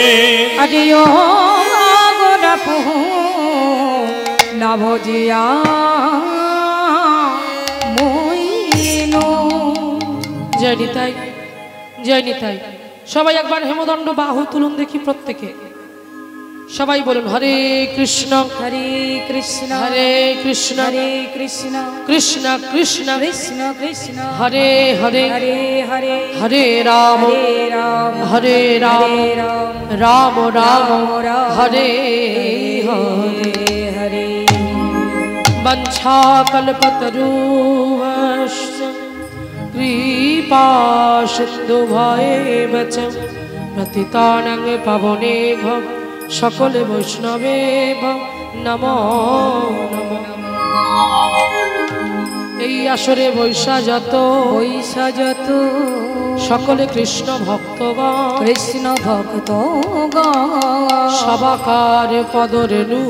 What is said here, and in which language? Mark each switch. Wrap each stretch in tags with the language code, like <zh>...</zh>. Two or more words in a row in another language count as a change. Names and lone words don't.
<bn>আজিও গোলাপ না ভজিয়া মইনো জয় নিতাই, জয় নিতাই। সবাই একবার হেমদণ্ড বাহু তুলুন দেখি প্রত্যেকে। সবাই বলুন</bn> <sa>হরে কৃষ্ণ হরে কৃষ্ণ হরে কৃষ্ণ হরে কৃষ্ণ কৃষ্ণ কৃষ্ণ কৃষ্ণ কৃষ্ণ হরে হরে হরে হরে হরে রাম হরে রাম হরে রাম হরে রাম রাম রাম রাম হরে হরে হরে वंशाकल्पतरुश्च कृपासिन्धुभयेव च पतितानां पावनेभ्यो সকলে বৈষ্ণবেভ নমো নমঃ।</sa> <bn>এই আসরে বৈশা যত সকলে কৃষ্ণ ভক্তগণ কৃষ্ণ ভক্ত সবাকার পদরেণুহ</bn>